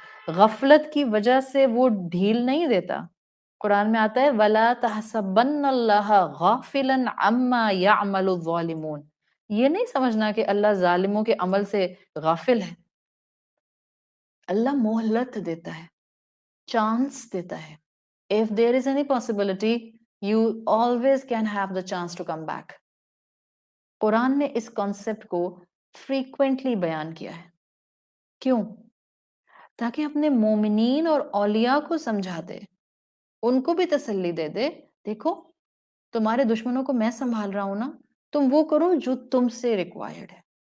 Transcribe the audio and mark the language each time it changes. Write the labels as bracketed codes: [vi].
[ur] غفلت کی وجہ سے وہ ڈھیل نہیں دیتا. قرآن میں آتا ہے [ar] وَلَا تَحْسَبَنَّ اللَّهَ غَافِلًا عَمَّا يَعْمَلُ الظَّالِمُونَ، [ur] یہ نہیں سمجھنا کہ اللہ ظالموں کے عمل سے غافل ہے. اللہ مہلت دیتا ہے، چانس دیتا ہے. [en] If there is any possibility, you always can have the chance to come back. [ur] قرآن نے اس کانسیپٹ کو فریکوینٹلی بیان کیا ہے. کیوں؟ تاکہ اپنے مومنین اور اولیاء کو سمجھا دے، ان کو بھی تسلی دے دے، دیکھو تمہارے دشمنوں کو میں سنبھال رہا ہوں نا، تم وہ کرو جو تم سے ریکوائرڈ ہے.